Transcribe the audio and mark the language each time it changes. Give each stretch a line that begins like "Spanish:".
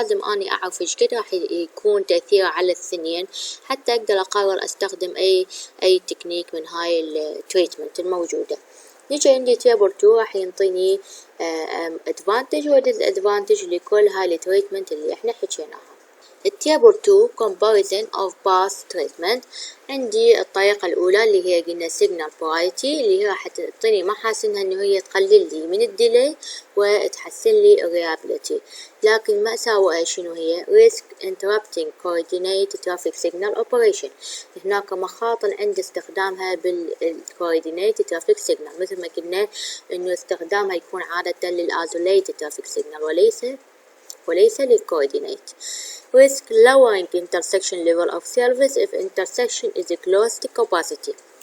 Arabic: لازم أني أعرف إيش قد راح يكون تأثيره على الثنين حتى أقدر أقرر أستخدم أي تكنيك من هاي التريتمنت الموجودة. نيجي عندي تيبل 2 راح ينطيني advantage و disadvantage لكل هاي التريتمنت اللي احنا حكيناها.
English: التيبل 2 comparison of path treatment.
Arabic: عندي الطريقة الأولى اللي هي قلنا signal priority اللي هي راح تعطيني محاسنها إنه هي تقلل لي من الديلي وتحسن لي reliability، لكن مأساوئها شنو هي؟
English: risk interrupting coordinate traffic signal operation.
Arabic: هناك مخاطر عند استخدامها بال
English: coordinate traffic signal،
Arabic: مثل ما قلنا إنه استخدامها يكون عادة للisolated traffic signal وليس للcoordinate.
English: Risk lowering intersection level of service if intersection is close to capacity.